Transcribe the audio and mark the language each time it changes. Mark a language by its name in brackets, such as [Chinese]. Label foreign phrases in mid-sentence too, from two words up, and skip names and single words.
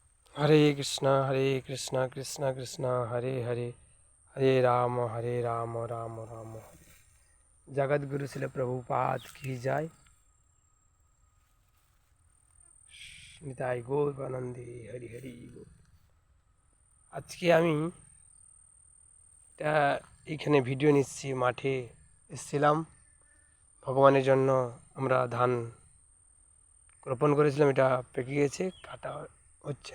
[Sanskrit] हरे कृष्णा कृष्णा कृष्णा हरे हरे हरे राम राम राम हरे। [Hindi] जगत गुरु शिल प्रभुपाद की जाय। [Bangla] নিতাই গৌর আনন্দে হরি হরি বল। আজকে আমি এইখানে ভিডিও নিচ্ছি, মাঠে এসেছিলাম ভগবানের জন্য। আমরা ধান রোপণ করেছিলাম, এটা পেকে গেছে, কাটা হচ্ছে।